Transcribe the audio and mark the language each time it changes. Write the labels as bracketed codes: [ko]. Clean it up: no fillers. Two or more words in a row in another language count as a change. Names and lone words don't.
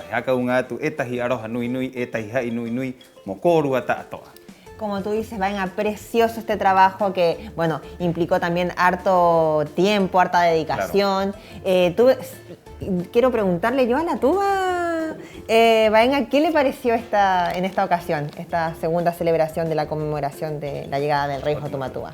[rap] Haka unga atu etahi aroha nui nui, etahi hai nui nui, mo kōrua ta toa. [es] Como tú dices, Vaenga, precioso este trabajo que, bueno, implicó también harto tiempo, harta dedicación. Claro. Quiero preguntarle yo a la tuba, Vaenga, ¿qué le pareció en esta ocasión, esta segunda celebración de la conmemoración de la llegada del rey Jotumatua?